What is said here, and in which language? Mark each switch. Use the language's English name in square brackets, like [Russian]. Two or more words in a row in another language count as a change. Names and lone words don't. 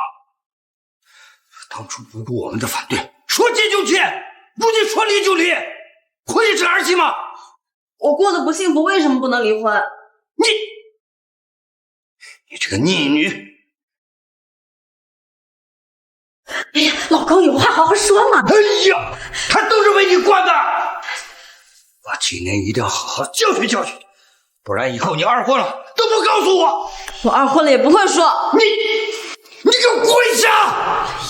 [Chinese] 當初不顧我們的反對，說結就結，如今說離就離，虧你是兒媳嗎？我過得不幸福，為什麼不能離婚？你這個逆女！哎呀，老公有話好好說嘛！哎呀，他都是為你慣的，把今年一定要好好教訓教訓，不然以後你二婚了都不告訴我。我二婚了也不會說。你給我跪下！